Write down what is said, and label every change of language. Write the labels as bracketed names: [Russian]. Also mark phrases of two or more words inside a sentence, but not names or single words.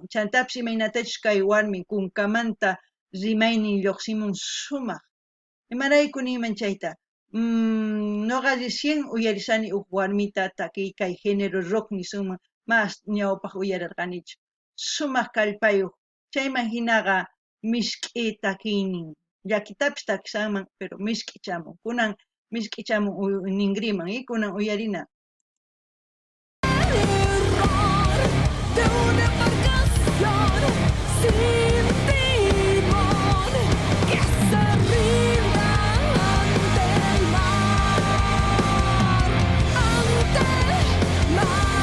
[Quechua] chantapis imaynatachus kay warmi kunkamanta rimaynin lluqsimun sumaq imarayku niyman chayta noqa recién uyarisani huk warmita takiy kay [Spanish] género rock [Quechua] nisunman mas ñawpaq uyararqanichu sumaq kallpayuq chayman hinaqa misk'i takiynin llakitapis takisanman pero misk'ichamun kunan misk'ichamun ninriman y kunan uyarina. [Spanish] terror de una embarcación sin timón que se rinda ante el mar, ante el mar.